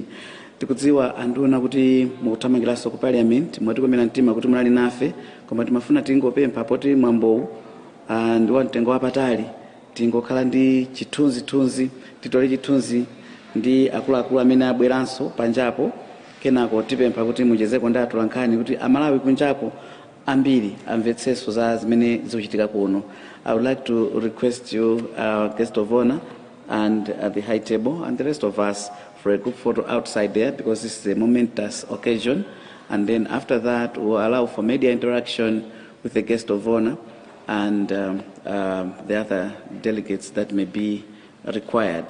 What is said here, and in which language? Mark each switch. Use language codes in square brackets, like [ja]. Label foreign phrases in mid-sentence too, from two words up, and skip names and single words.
[ny] Tikudziwa anduna kuti mukuthamangiranso ku parliament mwatikomera mtima kuti munali nafe, koma timafuna tingopempha poti mwambowu ndi wamtengo wapatali, tingokhala ndi chithunzithunzi, titole chithunzi ndi akuluakulu amene abweranso panjapo, kenako tipempha kuti muchezeko ndi atolankhani kuti amalawi kunjako ambiri amvetseso za zimene zikuchitika kuno. [en] I would like to request you, our guest of honor and the high table and the rest of us, for a group photo outside there, because this is a momentous occasion. And then after that, we'll allow for media interaction with the guest of honor and the other delegates that may be required.